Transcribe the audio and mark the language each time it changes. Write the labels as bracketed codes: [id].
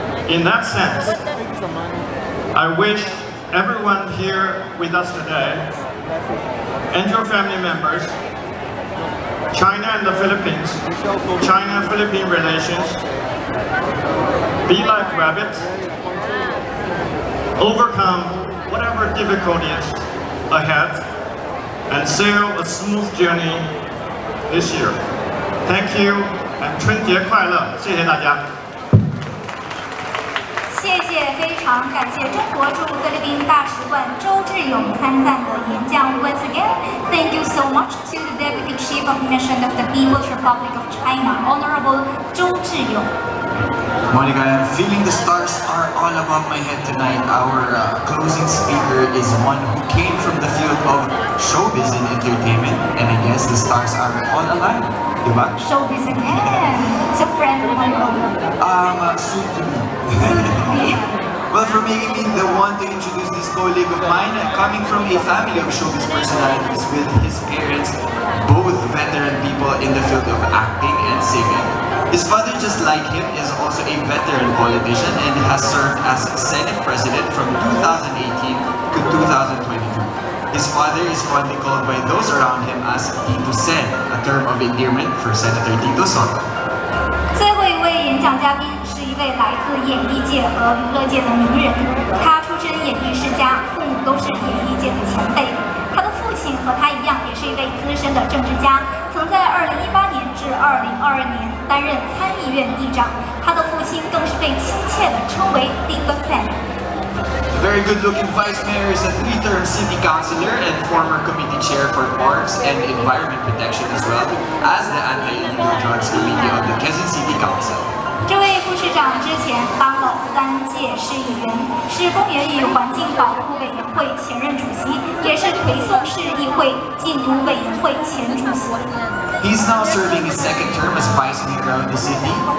[en] In that sense, I wish everyone here with us today and your family members, China and the Philippines, China-Philippine relations, be like rabbits, overcome whatever difficulties ahead, and sail a smooth journey this year. Thank you, and [zh] 春节快乐！谢谢大家。谢谢，非常感谢中国驻菲律宾大使馆周志勇参赞的演讲。 [en] Once again, thank you so much to the Deputy Chief of Mission of the People's Republic of China, Honorable Zhou Zhiyong. Monica, I'm feeling the stars are all above my head tonight. Our closing speaker is one who came from the field of showbiz and entertainment, and I guess the stars are all aligned, diba? Showbiz again. It's a friend of mine. Soon to me. Well, for making me the one to introduce this colleague of mine, coming from a family of showbiz personalities with his parents, both veteran people in the field of acting and singing. His father, just like him, is also a veteran politician and has served as Senate President from 2018 to 2022. His father is fondly called by those around him as Tito Sen, a term of endearment for Senator Tito Soto. [zh] 最后一位演讲嘉宾是一位来自演艺界和娱乐界的名人，他出身演艺世家，父母都是演艺界的前辈。他的父亲和他一样，也是一位资深的政治家，曾在2018年至2022年担任参议院议长。他的父亲更是被亲切地称为“Tito Sen”。 [en] A very good-looking vice mayor is a three-term city councilor and former committee chair for Parks and Environment Protection, as well as the Anti-Illegal Drugs Committee of the Quezon City Council. [zh] 这位副市长之前当了3届市议员，是公园与环境保护委员会前任主席，也是奎松市议会禁毒委员会前主席。 [en] He's now serving his second term as vice mayor of the city.